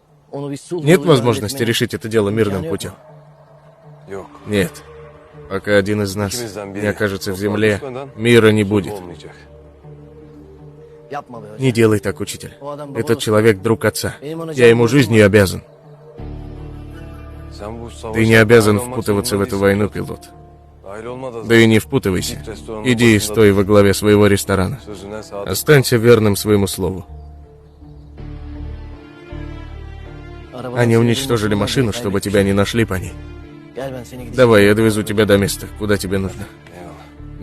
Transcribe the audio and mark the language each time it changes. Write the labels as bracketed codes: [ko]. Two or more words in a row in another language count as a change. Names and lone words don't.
[ru] Нет возможности решить это дело мирным путем? [tr] Yok. [ru] Нет. Пока один из нас [tr] İkimizden biri [ru] не окажется в [tr] toprağa [ru] земле, [tr] düşmeden [ru] мира не будет. [tr] olmayacak. [ru] Не делай так, учитель. Этот человек друг отца. Я ему жизнью обязан. [tr] Sen bu savaşa [ru] Ты не обязан [tr] dahil olmak [ru] впутываться в [tr] zorunda [ru] эту [tr] değilsin. [ru] войну, пилот. [tr] Dahil olma da [ru] Да и [tr] zaten [ru] не впутывайся. [tr] git restoranın [ru] Иди и [tr] başında [ru] стой во главе своего ресторана. [tr] sözüne sadık. [ru] Останься верным своему слову. Они уничтожили машину, чтобы тебя не нашли по ней. Давай, я довезу тебя до места, куда тебе нужно. [tr] Eyvallah.